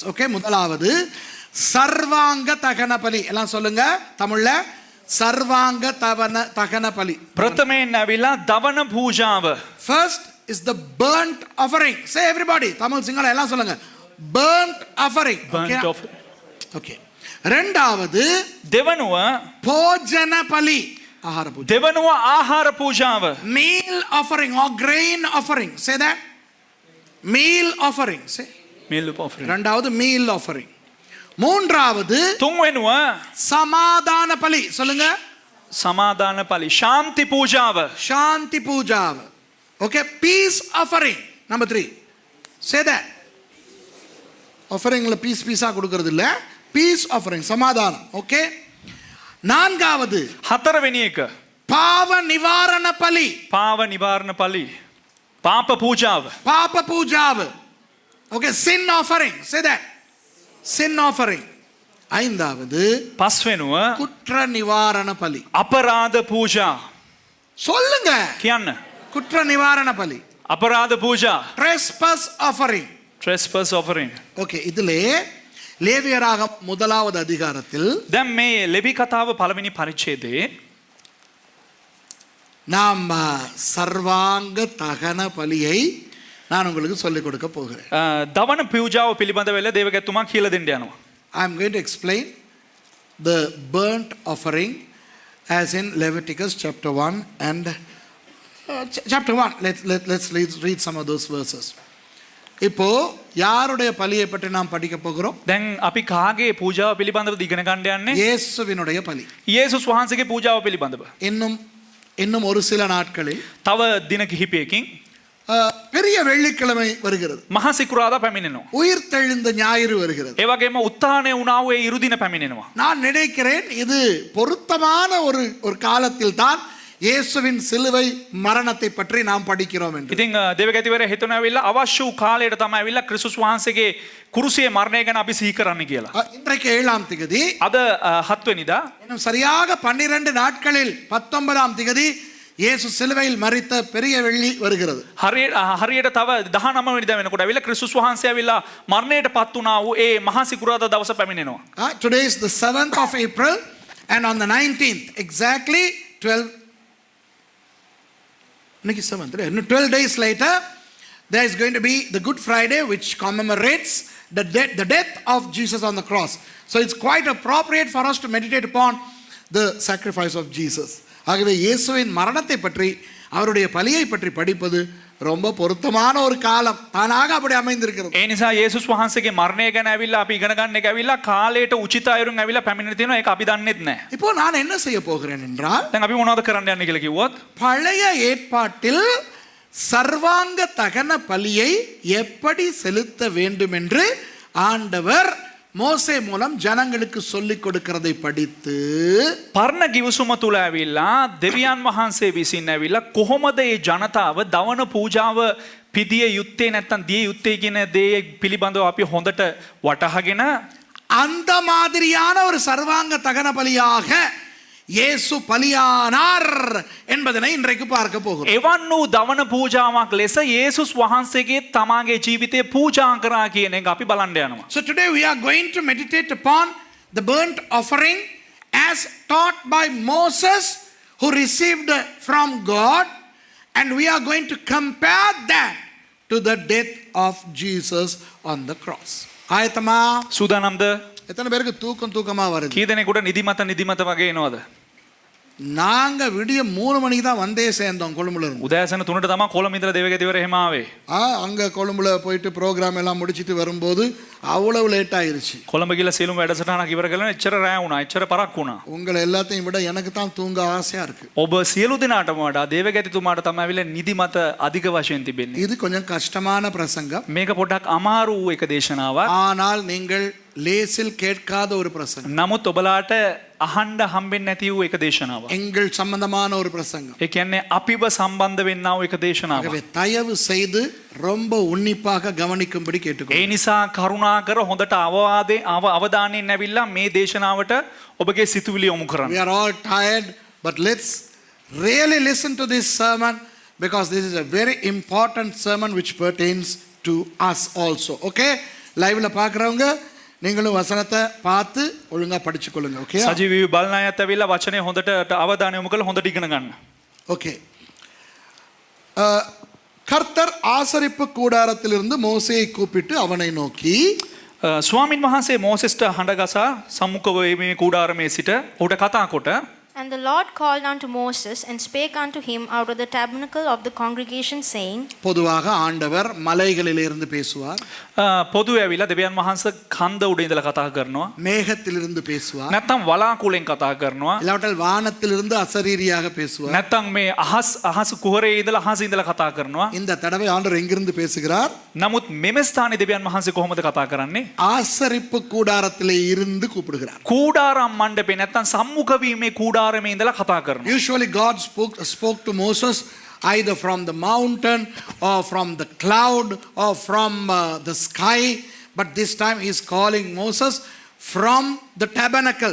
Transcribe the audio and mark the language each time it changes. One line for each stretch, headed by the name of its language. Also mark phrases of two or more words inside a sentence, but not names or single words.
Tamil: Okay, முதலாவது சர்வாங்க தகன பலி. எல்லாம் சொல்லுங்க தமிழ்ல சர்வாங்க தகன பலி.
Sinhala: ප්‍රථමයෙන් ඇවිල්ලා දවන පූජාව.
English: First is the burnt offering. Say everybody.
Tamil: தமிழ் சிங்களம் எல்லாம் சொல்லுங்க.
English: Burnt offering.
Tamil: Okay. ரெண்டாவது
Sinhala: දෙවනුව
Tamil: போஜன பலி. ஆகார பூஜை.
Sinhala: දෙවනුව ආහාර පූජාව.
English: Meal offering or grain offering. Say that. Meal offering. Say. meal offering. ரெண்டாவது meal offering.
Tamil: மூன்றாவது
Sinhala: තුන්වෙනුව
Tamil: சமாதான பலி. சொல்லுங்க. சமாதான பலி.
Sinhala: ශාන්ති පූජාව. ශාන්ති පූජාව.
English: Okay, peace offering. Number 3. Say that.
Tamil: Offeringல பீஸா கொடுக்கிறது இல்ல.
English: Peace offering,
Tamil: சமாதானம். Okay. நான்காவது
Sinhala: හතරවෙනි එක
Tamil: பாவ நிவாரண பலி. பாவ நிவாரண பலி.
Sinhala: පාප පූජාව. පාප පූජාව.
English: Okay, sin offering. Say that. Sin offering.
Tamil: ஐந்தாவது
Sinhala: පස්වෙනුව
Tamil: குற்ற நிவாரண பலி.
Sinhala: අපරාධ පූජා.
Tamil: சொல்லுங்க.
Sinhala: කියන්න.
Tamil: குற்ற நிவாரண பலி.
Sinhala: අපරාධ පූජා.
English: Trespass offering. trespass offering.
Tamil: Okay, இதிலே லேவியராகம முதலாவது அதிகாரத்தில்
Sinhala: දැන් මේ ලෙවි කතාව පළවෙනි පරිච්ඡේදයේ
Tamil: நாம் சர்வாங்க தகன பலியை நான் உங்களுக்கு சொல்லிக் கொடுக்க போகிறேன்.
Sinhala: දවන පූජාව පිළිබඳ වෙලා දේවගතුමා කියලා දෙන්න යනවා.
English: I am going to explain the burnt offering as in Leviticus chapter 1 and chapter 1. Let's read some of those verses.
Tamil: இப்போ யாருடைய பலியை பற்றி நாம் படிக்க போகிறோம்?
Sinhala: දැන් අපි කාගේ පූජාව පිළිබඳව ඉගෙන ගන්න යන්නේ?
Tamil: இயேசுவினுடைய பலி.
Sinhala: යේසුස් වහන්සේගේ පූජාව පිළිබඳව.
Tamil: இன்னும் ஒரு சில நாட்களில்
Sinhala: තව දින කිහිපයකින්
Tamil: பெரிய வெள்ளிக்கிழமை வருகிறது.
Sinhala: මහා සිකුරාදා පැමිණෙනවා.
Tamil: உயிர்த்தெழுந்த ஞாயிறு வருகிறது.
Sinhala: ඒ වගේම උත්ථානය වුණා වූ ඒ ඉරුදින පැමිණෙනවා.
Tamil: நான் நினைக்கிறேன் இது பொருத்தமான ஒரு காலத்தில் தான் இயேசுவின் சிலுவை மரணத்தை பற்றி நாம் படிக்கிறோம் என்று.
Sinhala: ඉතින් දේවගතිවරයා හිතන ඇවිල්ලා අවශ්‍ය වූ කාලයට තමයි ඇවිල්ලා ක්‍රිස්තුස් වහන්සේගේ කුරුසියේ මරණය ගැන අපි සිහි කරන්න කියලා.
Tamil: இன்றைக்கு 7ஆம் திகதி.
Sinhala: අද 7 වෙනිදා.
Tamil: இன்னும் சரியாக 12 நாட்களில் 19ஆம் திகதி இயேசு சிலுவையில் மரித்த பெரிய வெள்ளி வருகிறது.
Sinhala: හරියට තව 19 වෙනිදා වෙනකොට ඇවිල්ලා ක්‍රිස්තුස් වහන්සේ ඇවිල්ලා මරණයට පත් වුණා වූ ඒ මහා සිකුරාදා දවස පැමිණෙනවා.
English: Today is the 7th of April and on the 19th exactly 12 days later there is going to be the Good Friday which commemorates the death of Jesus on the cross. So it's quite appropriate for us to meditate upon the sacrifice of Jesus.
Tamil: ஆகவே இயேசுவின் மரணத்தை பற்றி அவருடைய பலியை பற்றி படிப்பது ரொம்ப பொருத்தமான ஒரு காலம் தானாக அப்படி அமைந்திருக்கிறது.
Sinhala: ඒ නිසා යේසුස් වහන්සේගේ මරණය ගැන ඇවිල්ලා අපි ඉගෙන ගන්න එක ඇවිල්ලා කාලයට උචිත අයුරින් ඇවිල්ලා පැමිණෙලා තියෙනවා. ඒක අපි දන්නෙත් නැහැ.
Tamil: இப்போ நான் என்ன செய்ய போகிறேன் என்றால்
Sinhala: දැන් අපි මොනවද කරන්න යන්නේ කියලා කිව්වොත්
Tamil: பழைய ஏற்பாட்டில் சர்வாங்க தகன பலியை எப்படி செலுத்த வேண்டும் என்று ஆண்டவர் மோசே மூலம் ஜனங்களுக்கு சொல்லிக் கொடுக்கிறதை படித்து
Sinhala: පරණ ගිවිසුම තුල ඇවිල්ලා දෙවියන් වහන්සේ විසින් ඇවිල්ලා කොහොමද මේ ජනතාව දවන පූජාව පිදිය යුත්තේ නැත්නම් දිය යුත්තේ කියන දේ පිළිබඳව අපි හොඳට වටහාගෙන
Tamil: அந்த மாதிரியான ஒரு சர்வாங்க தகன பலியாக இயேசு பலியானார் என்பதனை இன்றைக்கு பார்க்க போகிறோம்.
Sinhala: එවන් වූ දවන පූජාවක් ලෙස යේසුස් වහන්සේගේ තමාගේ ජීවිතය පූජා කරා කියන එක අපි බලන්න යනවා.
English: So today we are going to meditate upon the burnt offering as taught by Moses, who received from God, and we are going to compare that to the death of Jesus on the cross.
Tamil: ஆயத்தமா?
Sinhala: සූදානම්ද?
Tamil: எத்தனை பேருக்கு தூக்கமா வருது?
Sinhala: කී දෙනෙකුට නිදිමත වගේ එනවද?
Tamil: நாங்க விடிய 3 மணிக்கு தான் வந்தே சேர்ந்தோம் கொழும்புல இருந்து.
Sinhala: උදෑසන 3ට තමයි කොළඹ ඉඳලා දෙවගදිවර එහෙම ආවේ.
Tamil: அங்க கொழும்புல போயிட்டு ப்ரோக்ராம் எல்லாம் முடிச்சிட்டு வரும்போது அவ்வளவு லேட் ஆயிருச்சு.
Sinhala: කොළඹ ගිහලා සියලුම වැඩසටහනක් ඉවර කරලා එච්චර රෑ වුණා. එච්චර පරක් වුණා.
Tamil: உங்களை எல்லாத்தையும் விட எனக்கு தான் தூங்க ஆசையா இருக்கு.
Sinhala: ඔබ සියලු දෙනාටම වඩා දේවගතිතුමාට තමයි ඇවිල්ලා නිදිමත අධික වශයෙන් තිබෙන්නේ.
Tamil: இது கொஞ்சம் கஷ்டமான பிரசங்கம்.
Sinhala: මේක පොඩ්ඩක් අමාරු වූ එක දේශනාවක්.
Tamil: ஆனால் நீங்கள் லேசில் கேட்காத ஒரு பிரசங்கம்.
Sinhala: නමුත් ඔබලාට අහන්න හම්බෙන්නේ නැති වූ එක දේශනාවක්.
Tamil: எங்கள் சம்பந்தமான ஒரு பிரசங்கம்.
Sinhala: ඒ කියන්නේ අපිව සම්බන්ධ වෙන්නා වූ එක දේශනාවක්.
Tamil: ஆகவே தயவு செய்து ரொம்ப உன்னிப்பாக கவனிக்கும்படி
Sinhala: ඒ
Tamil: கேட்டுக்கொள்கிறேன்.
Sinhala: නිසා කරුණාකර හොඳට අවධානයෙන් ඇවිල්ලා මේ දේශනාවට ඔබගේ සිතුවිලි යොමු කරන්න.
English: We are all tired, but let's really listen to this sermon, because this is a very important sermon which pertains to us also. Okay?
Tamil: லைவ்ல பார்க்கறவங்க நீங்களும் வசனத்தை பார்த்து ஒழுங்கா படிச்சு கொள்ளுங்க. ஓகே?
Sinhala: සජීවී බලන අයත් ඇවිල්ලා වචනේ හොඳට අවධානය යොමු කරලා හොඳට ඉගෙන ගන්න.
Tamil: ஓகே. கர்த்தர் ஆசரிப்பு கூடாரத்திலிருந்து மோசேயை கூப்பிட்டு அவனை நோக்கி
Sinhala: ස්වාමින් වහන්සේ මෝසෙස්ට හඬගසා සම්මුඛ වීමේ කූඩාරමේ සිට ඔහුට කතා කොට
English: And the Lord called unto Moses and spake unto him out of the tabernacle of the congregation, saying,
Tamil: பொதுவாக ஆண்டவர் மலைகளிலிருந்து பேசுவார்,
Sinhala: පොදු ඇවිල්ලා දෙවියන් වහන්සේ කන්ද උඩ ඉඳලා කතා කරනවා.
Tamil: மேகத்திலிருந்து பேசுவார்,
Sinhala: නැත්තම් වලාකුලෙන් කතා කරනවා.
Tamil: இல்லாவிட்டால் வானத்திலிருந்து அசரீரியாக பேசுவார்.
Sinhala: නැත්තම් මේ අහස් කුහරේ ඉඳලා අහස ඉඳලා කතා කරනවා.
Tamil: இந்த தடவை ஆண்டவர் எங்கிருந்து பேசுகிறார்?
Sinhala: නමුත් මෙම ස්ථානයේ දෙවියන් වහන්සේ කොහොමද කතා කරන්නේ?
Tamil: ஆசரிப்பு கூடாரத்திலே இருந்து கூப்பிடுகிறார்.
Sinhala: කූඩාරම් මණ්ඩපේ නැත්තම් සම්මුඛ වීමේ කූඩාරමේ ඉඳලා කතා කරනවා.
English: Usually God spoke to Moses either from the mountain or from the cloud or from the sky, but this time he is calling Moses from the tabernacle.